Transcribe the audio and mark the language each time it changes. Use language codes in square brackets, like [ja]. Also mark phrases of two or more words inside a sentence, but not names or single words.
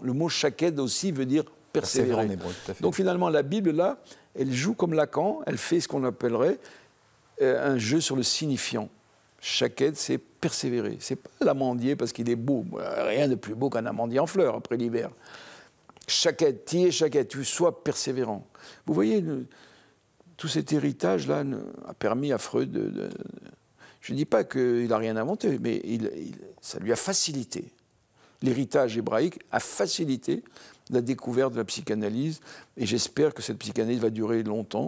[fr] Le mot Shaked aussi veut dire persévérer. En hébreu, tout à fait. Donc finalement, la Bible, là, elle joue comme Lacan, elle fait ce qu'on appellerait un jeu sur le signifiant. Shaked, c'est persévérer. C'est pas l'amandier parce qu'il est beau. Rien de plus beau qu'un amandier en fleurs après l'hiver. [he] שקד, תהיה שקד, [fr] tu sois persévérant. Vous voyez, tout cet héritage-là a permis à Freud je ne dis pas qu'il n'a rien inventé, mais ça lui a facilité. L'héritage hébraïque a facilité la découverte de la psychanalyse, et j'espère que cette psychanalyse va durer longtemps.